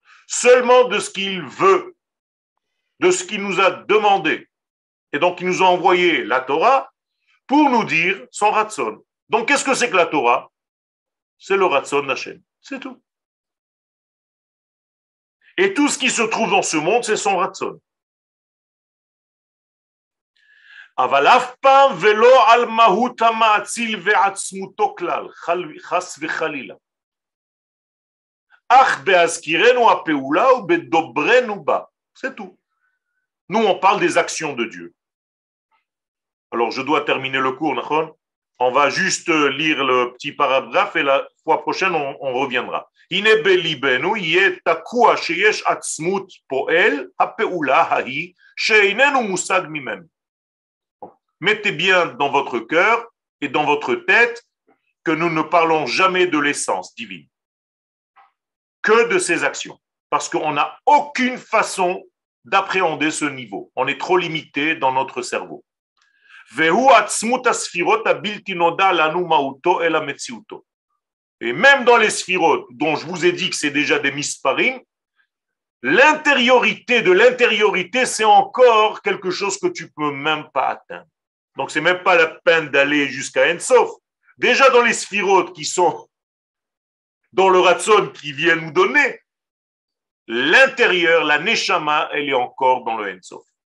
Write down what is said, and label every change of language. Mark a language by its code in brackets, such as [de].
[fr] Seulement de ce qu'il veut, de ce qu'il nous a demandé. Et donc, il nous a envoyé la Torah pour nous dire son Ratson. Donc, qu'est-ce que c'est que la Torah? C'est le Ratson Hashem. C'est tout. Et tout ce qui se trouve dans ce monde, c'est son Ratson. [he] אבל אף פעם ולא על מהות המאציל ועצמותו כלל, חס וחלילה. אך בהזכירנו הפעולה ובדוברנו בה. [fr] C'est tout. Nous, on parle des actions de Dieu. Alors, je dois terminer le cours, Nachon. On va juste lire le petit paragraphe et la fois prochaine, on reviendra. [he] הנה בליבנו יהיה תקוע שיש עצמות פועל הפעולה ההיא שאיננו מושג ממנו. [fr] Mettez bien dans votre cœur et dans votre tête que nous ne parlons jamais de l'essence divine, que de ses actions, parce qu'on n'a aucune façon d'appréhender ce niveau. On est trop limité dans notre cerveau. [he] והוא עצמות הספירות הבלתי נודע לנו מהותו אלא מציאותו. [fr] Et même dans les sphirotes, dont je vous ai dit que c'est déjà des misparim, l'intériorité de l'intériorité, c'est encore quelque chose que tu ne peux même pas atteindre. Donc, ce n'est même pas la peine d'aller jusqu'à Ensof. Déjà dans les sphirotes qui sont dans le Ratson qui vient nous donner, l'intérieur, la Neshama, elle est encore dans le Ensof.